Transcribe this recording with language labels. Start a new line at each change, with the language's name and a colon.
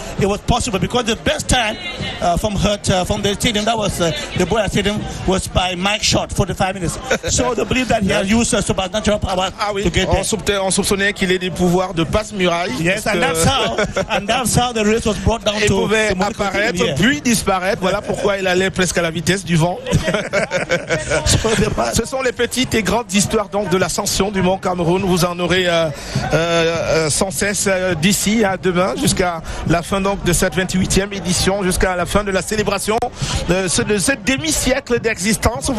English: it was possible because the best time from the stadium, that was the BUEA stadium, was by Mike Shot, 45 minutes. So they believe that he has used supernatural power to get there.
French: On soupçonnait qu'il ait des pouvoirs de passe-muraille.
English: Yes, and that's how the race was brought down to.
French: Il pouvait apparaître puis disparaître. Voilà pourquoi il allait presque à la vitesse du vent. Ce sont les petites et grandes histoires donc de l'ascension du Mont Cameroun. Vous en aurez sans cesse d'ici à demain jusqu'à la fin donc de cette 28e édition, jusqu'à la fin de la célébration de ce demi-siècle d'existence.